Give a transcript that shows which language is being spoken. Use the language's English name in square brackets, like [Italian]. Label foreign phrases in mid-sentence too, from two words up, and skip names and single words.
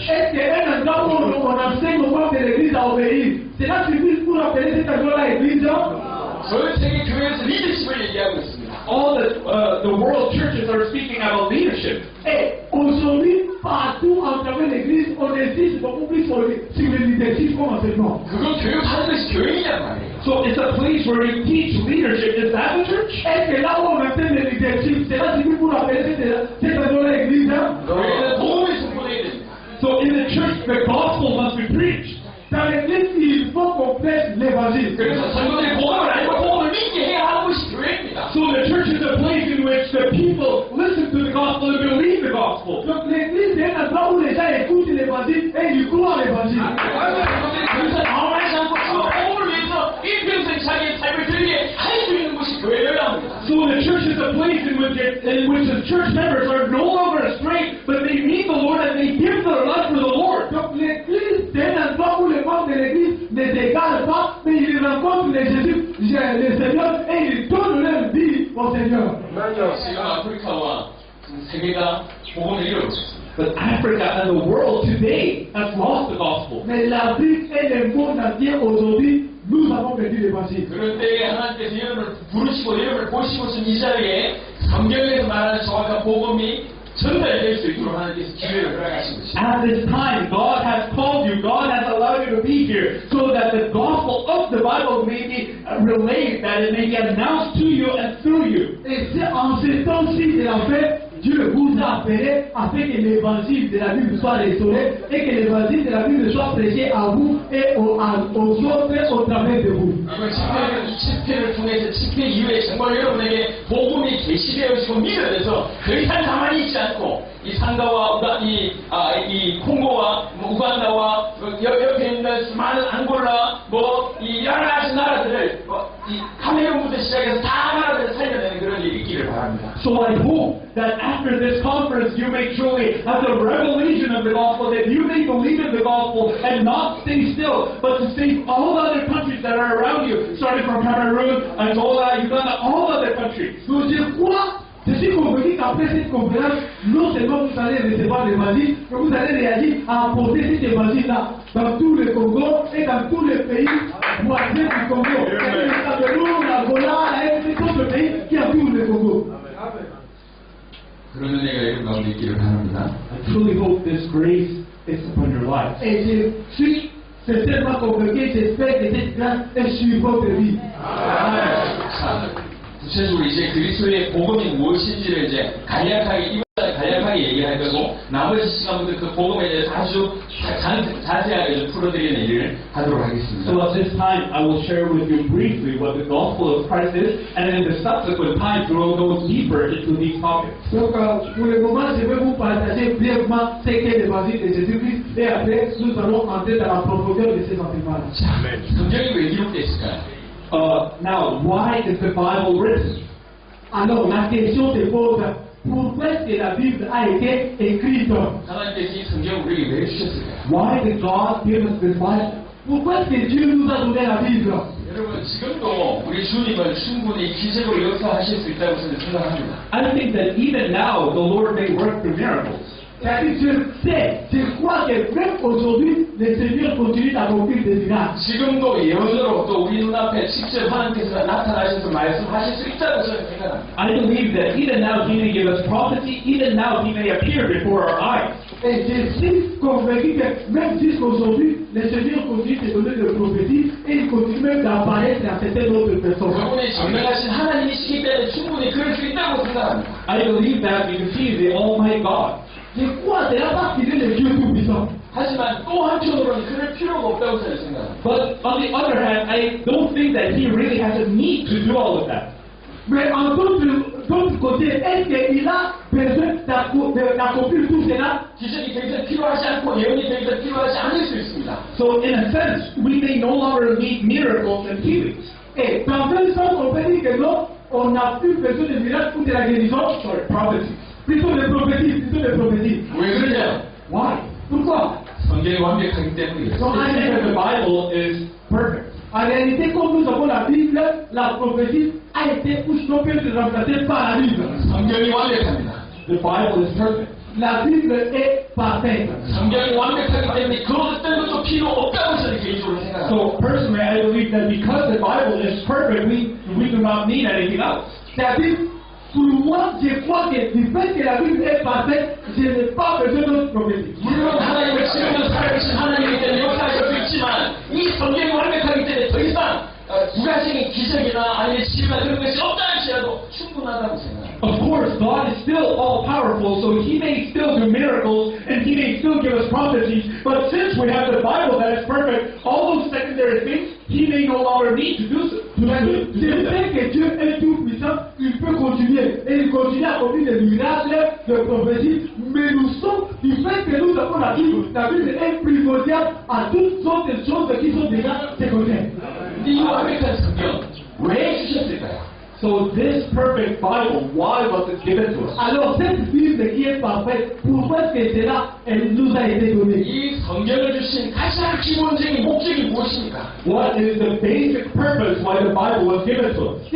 [French] Est-ce qu'un endroit où on enseigne aux membres de l'Église à obéir, cela suffit pour appeler cet endroit-là Église? [Korean] 전 세계 교회에서 리더십을 얘기하고 있습니다. [English] All the world churches are speaking about leadership. [French] Et aujourd'hui, partout en travers l'Église, on insiste beaucoup plus sur le leadership comme enseignement. [Korean] 그건 교육하는 것이 교회이란 말이에요. [English] So it's a place where you teach leadership. Is that the church? [French] Est-ce que là où on enseigne le leadership, cela suffit pour appeler cet endroit-là Église? [Korean] 교회는 복음이 선포되어야 됩니다. [English] So in the church, the gospel must be preached. [French] Dans l'Église, il faut qu'on prêche l'Évangile. [Korean] 그래서 성도들이 복음을 알고 복음을 믿게 해야 하는 것이 교회입니다. [English] So the church is a place in which the people listen to the gospel and believe the gospel. [French] Donc l'Église est un endroit où les gens écoutent l'Évangile et ils croient à l'Évangile. [Korean] 그래서 당황하지 않고 복음을 위해서 일평생 자기의 삶을 드리게 할 수 있는 곳이 교회여야 합니다. [English] So the church is a place in which the church members are no longer astray, but they meet the Lord and they give their life for the Lord. [French] Donc l'Église, c'est un endroit où les membres de l'Église ne s'égarent pas, mais ils rencontrent le Seigneur et ils donnent leur vie au Seigneur. [Korean] 지금 아프리카와 세계가 복음을 잃어버렸습니다. [English] But Africa and the world today has lost the gospel. [French] Mais l'Afrique et le monde entier aujourd'hui, nous avons perdu l'Évangile. [Korean] 그럴 때에 하나님께서 여러분을 부르시고 여러분을 보시고 있는 이 자리에 성경에서 말하는 정확한 복음이 전달될 수 있도록 하나님께서 기회를 허락하신 것입니다. [English] At this time, God has called you, God has allowed you to be here, so that the gospel of the Bible may be relayed, that it may be announced to you and through you. [French] Et c'est en ce temps-ci de la fête, Dieu vous a appelé afin que l'évangile de la Bible soit restauré et que l'évangile de la Bible soit prêché à vous et aux autres au travers de vous. [Korean] 이번 집회를 통해서 집회 이후에 정말 여러분에게 복음이 계시되어지고 믿어져서 더 이상 가만히 있지 않고 이 상가와 이 콩고와 우간다와 옆에 있는 많은 앙골라 이 여러 가지 나라들을 이 카메룬부터 시작해서 다 나라들을 살려내는 그런 그런 일이 있기를 바랍니다. [English] So I hope that after this conference you may truly have the revelation of the gospel, that you may believe in the gospel and not stay still, but to save all other countries that are around you, starting from Cameroon, Angola, Uganda, all other countries. [French] Donc je crois, je suis convaincu qu'après cette conférence, non seulement vous allez recevoir l'évangile, mais vous allez réagir à apporter cet évangile-là dans tout le Congo et dans tous les pays voisins du Congo. Le Cameroun, l'Angola, et d'autres pays qui entourent le Congo. [Korean] 그런 은혜가 여러분 가운데 있기를 바랍니다. [English] I truly hope this grace is upon your lives. [French] Et je suis sincèrement convaincu, j'espère que cette grâce est sur votre vie. [Korean] 구체적으로 이제 그리스도의 복음이 무엇인지를 이제 간략하게 얘기할 거고 나머지 시간부터 그 복음에 대해서 아주 자세하게 좀 풀어드리는 일을 하도록 하겠습니다. [English] So at this time, I will share with you briefly what the gospel of Christ is, and then in the subsequent times, we will go deeper into these topics. [French] Donc, pour le moment, je vais vous partager brièvement ce qu'est l'évangile de Jésus-Christ, et après, nous allons entrer dans la profondeur de ces enseignements. [Korean] 성경이 왜 기록됐을까요? [English] Now, why is the Bible written? [French] Alors, la question se pose, pourquoi est-ce que la Bible a été écrite? [Korean] 하나님께서 이 성경을 우리에게 왜 주셨을까요? [English] Why did God give us this Bible? [French] Pourquoi est-ce que Dieu nous a donné la Bible? [Korean] 여러분 지금도 우리 주님은 충분히 기적으로 역사하실 수 있다고 저는 생각합니다. [English] I think that even now, the Lord may work through miracles. [French] C'est-à-dire, je crois que même aujourd'hui, le Seigneur continue d'accomplir des miracles. [Korean] 지금도 예언으로 또 우리 눈앞에 직접 하나님께서 나타나셔서 말씀하실 수 있다고 저는 생각합니다. [English] I believe that even now He may give us prophecy, even now He may appear before our eyes. [French] Et je suis convaincu que même jusqu'aujourd'hui, le Seigneur continue de donner des prophéties et il continue même d'apparaître à certaines autres personnes. [Korean] 여러분이 전능하신 하나님이시기 때문에 충분히 그럴 수 있다고 생각합니다. [English] I believe that because He is the Almighty God. [French] Je crois que là parce qu'il est le Dieu tout-puissant. [Korean] 하지만 또 한편으로는 그럴 필요가 없다고 저는 생각합니다. [English] But on the other hand, I don't think that He really has a need to do all of that. [French] Mais en d'autre côté, est-ce qu'il a besoin d'accomplir tout cela? [Korean] 기적이 더 이상 필요하지 않고 예언이 더 이상 필요하지 않을 수 있습니다. [English] So in a sense, we may no longer need miracles and healings. [French] Et dans un sens, on peut dire que non, on n'a plus besoin de miracles ou de la guérison, [English] Sorry, prophecies. [French] plutôt des prophéties, [Korean] 왜 그러냐? [English] Why? [French] Pourquoi? [Korean] 성경이 완벽하기 때문이에요. [English] So I think that the Bible is perfect. [French] En réalité, comme nous avons la Bible, la prophétie a été ou sinon peut être remplacée par la Bible. [Korean] 성경이 완벽합니다. [English] The Bible is perfect. [French] La Bible est parfaite. [Korean] 성경이 완벽하기 때문에 그 어떤 것도 필요 없다고 저는 개인적으로 생각합니다. [English] So personally, I believe that because the Bible is perfect, we do not need anything else. [French] C'est-à-dire, pour moi, je crois que du fait que la Bible est parfaite, je n'ai pas besoin d'autres prophéties. [Korean] 물론 하나님은 지금도 살아계신 하나님이기 때문에 역사하실 수 있지만 이 성경이 완벽하기 때문에 더 이상 부가적인 기적이나 아니면 치유나 그런 것이 없다 할지라도 충분하다고 생각합니다. [English] Of course, God is still all-powerful, so He may still do miracles, and He may still give us prophecies, but since we have the Bible that is perfect, all those secondary things, He may no longer need to do so. [French] Je sais que Dieu est tout puissant, il peut continuer, et il continue à accomplir des miracles, des prophéties, mais nous sommes, du fait que nous avons la Bible est primordiale à toutes sortes de choses qui sont déjà secondaires. [Korean] 이 완벽한 성경 왜 주셨을까요? [English] So this perfect Bible, why was it given to us? [French] Alors cette Bible qui est parfaite, pourquoi est-ce que cela elle nous a été donnée? [Korean] 이 성경을 주신 가장 기본적인 목적이 무엇입니까? [English] What is the basic purpose why the Bible was given to us?